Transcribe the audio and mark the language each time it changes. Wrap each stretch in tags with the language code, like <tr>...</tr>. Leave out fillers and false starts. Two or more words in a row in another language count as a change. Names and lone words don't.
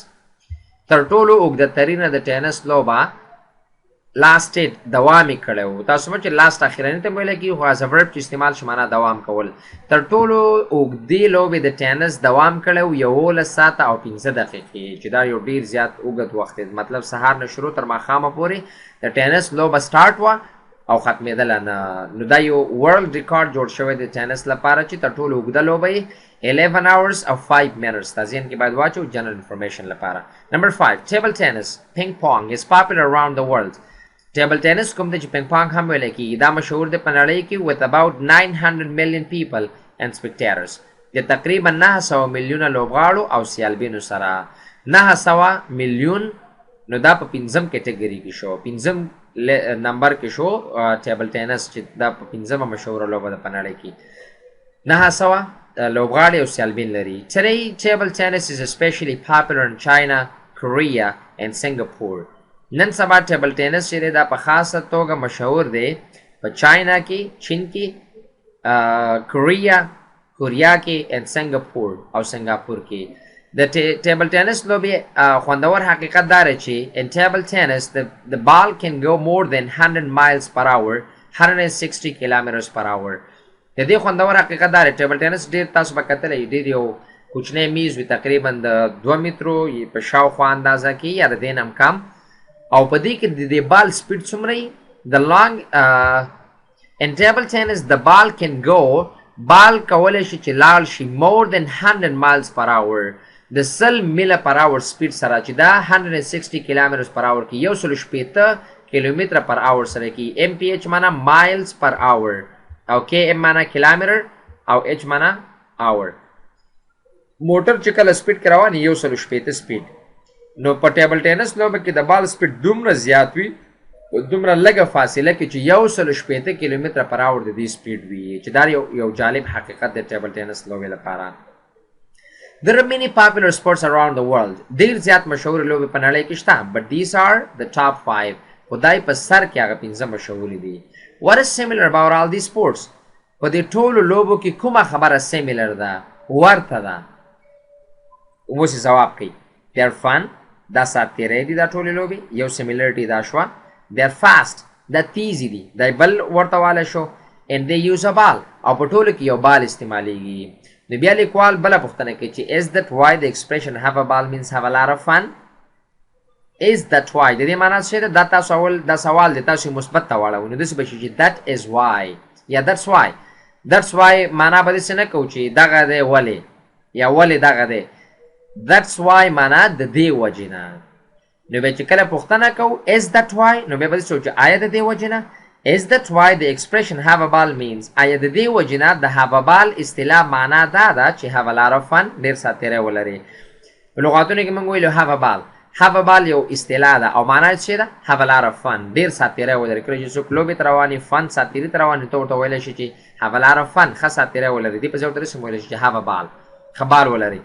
<ps>تر ټولو اوږده ترینه د ټینس لوبه lasted دوام کړو. تاسو</ps> <en>match lasted</en> <ps>اخیرنی ته ویل کی خو</ps> <en>as a verb</en> <ps>چې استعمال شمانه دوام کول. تر ټولو اوږدې لوبې د ټینس دوام کړو 11 ساعته او 15 دقیقې چې دا یو ډیر زیات اوږد وخت دی. مطلب سهار نه شروع تر ماښامه پورې د ټینس لوبه سٹارټ وا او ختمېدل نه. نو دا یو ورلد ریکارډ جوړ شوی د ټینس لپاره چې تر ټولو اوږده لوبه 11 hours او 5 minutes. تاسین کې باید واچو</ps> <en>general information</en> <ps>لپاره.</ps> <en>نمبر 5 table tennis ping pong is popular around the world. table tennis</en> <ps>کوم د چې</ps> <en>ping pong</en> <ps>هم ویل کېږي دا مشهور دی په نړۍ کې</ps> <en>with about 900 million people and spectators.</en> <ps>د تقریبا 900 میلیونه لوبغاړو او سیالبینو سره. 900 میلیون نو دا په پنځم کټګوري کې شو، پنځم نمبر کې شو</ps> <en>table tennis</en> <ps>چې دا په پنځمه مشهوره لوبه ده په نړۍ کې. 900 لوبغاړي او سیالبین لري.</ps> <en>Today table tennis is especially popular in China, Korea and Singapore.</en> <ps>نن سبا</ps> <en>table tennis</en> <ps>چې دا په خاصه توګه مشهور دی په چاینا کې، چین کې، کوریا کې او سنگاپور او سنگاپور کې.</ps> <en>د ټیبل ټینس لوبې خوندور حقیقت دا چې in table tennis the ball can go more than 100 miles per hour 160 kilometers per hour.</en> <ps>د دې خوندور حقیقت دا</ps> <en>table tennis</en> <ps>ډیر تاسو به کتلی ډیر یو کوچنی میز وي تقریبا د 2 مترو په شاوخوا اندازه کې یا د دې نه هم کم او په دې کې د بال سپیډ څومره د لانګ</ps> <en>in table tennis the ball can go</en> <ps>بال کولی شي چې لاړ شي</ps> <en>more than 100 miles per hour</en> <ps>د 100 میله</ps> <en>per hour</en> <ps>سپیډ سره چې دا 160 کیلومتر</ps> <en>per hour</en> <ps>کې 160 کیلومتر</ps> <en>per hour</en> <ps>سره کې ام پی ایچ معنا</ps> <en>miles per hour</en> <ps>او کې ام معنا کیلومتر او ایچ معنا اور. موټر چې کله سپیډ کې روان 160 سپیډ نو په</ps> <en>table tennis</en> <ps>لوبه کې د بال سپیډ دومره زیات وي دومره لږه فاصله کې چې 160 کیلومتر</ps> <en>per hour</en> <ps>د دې سپیډ وي چې دا یو جالب حقیقت د</ps> <en>table tennis</en> <ps>لوبې لپاره.</ps> <en>There are many popular sports around the world.</en> <ps>ډیر زیات مشهور لوبې په نړۍ کې شته</ps> <en>but these are the top 5.</en> <ps>خدای په سر کې هغه 15 مشهور دي.</ps> <en>What is similar about all these sports?</en> <ps>په دې ټولو لوبو کې کومه خبره similar ده ورته ده؟ اوس جواب کوي.</ps> <en>They are fun.</en> <ps>دا ساتیری دي دا ټولې لوبې یو سیمیلرټي دا شوه.</ps> <en>They are fast.</en> <ps>دا تیزی دي دا بل ورته والی شو.</ps> <en>And they use a ball.</en> <ps>او په ټولو کې یو بال استعمالیږي. نو بیا لیکوال بله پوښتنه کوي چې</ps> <en>is that why the expression have a ball means have a lot of fun? is that why</en> <ps>د دې معنا څه ده؟ دا تاسو اول دا سوال دی تاسو مثبت ته واړوئ نو داسې به شي چې</ps> <en>that is why</en> <ps>یا</ps> <en>that's why. that's why</en> <ps>معنا به داسې نه کوو چې دغه دی ولې یا ولې دغه دی.</ps> <en>that's why</en> <ps>معنا د دې وجې نه. نو بیا چې کله پوښتنه کوو</ps> <en>is that why</en> <ps>نو بیا به داسې وایو چې آیا د دې وجې نه.</ps> <en>is that why the expression have a ball means</en> <ps>آیا د دې وجې نه د</ps> <en>have a ball</en> <ps>اصطلاح معنا دا ده چې</ps> <en>have a lot of fun</en> <ps>ډېر ساتیری ولري. په لغاتونو کې موږ ویلو</ps> <en>have a ball. have a ball</en> <ps>یو اصطلاح ده او معنا یې څه ده؟</ps> <en>have a lot of fun</en> <ps>ډېر ساتیری ولري. کله چې څوک لوبې ته روان وي فن ساتیري ته روان وي ته ورته ویلی شي چې</ps> <en>have a lot of fun</en> <ps>ښه ساتیری ولري. دې په ځای ورته داسې ویلی شي چې</ps> <en>have a ball</en> <ps>خبر ولري.</ps>